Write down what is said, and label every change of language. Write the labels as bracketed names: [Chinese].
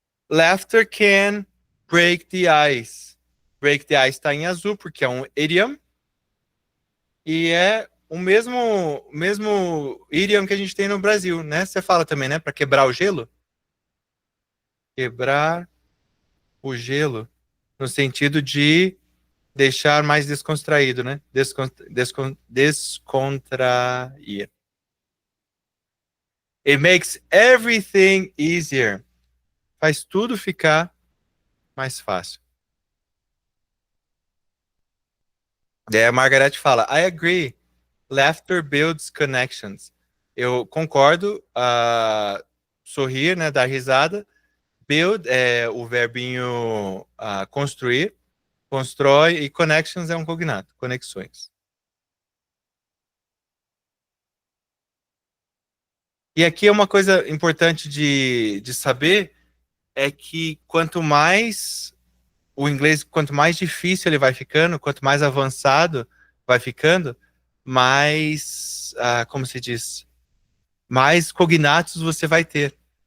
[English] Laughter can break the ice. Break the ice [Portuguese] está em azul, porque é um idiom. E é o mesmo idiom que a gente tem no Brasil, né? Você fala também, né? Para quebrar o gelo. Quebrar o gelo. No sentido de deixar mais descontraído, né? Descontrair. [English] It makes everything easier. [Portuguese] Faz tudo ficar mais fácil. Daí a Margaret fala, [English] I agree. Laughter builds connections. [Portuguese] Eu concordo. Sorrir, né? Dar risada. Build é o verbinho construir. Constrói. E connections é um cognato. Conexões. E aqui é uma coisa importante de saber, é que quanto mais o inglês, quanto mais difícil ele vai ficando, quanto mais avançado vai ficando, mais, como se diz, mais cognatos você vai ter.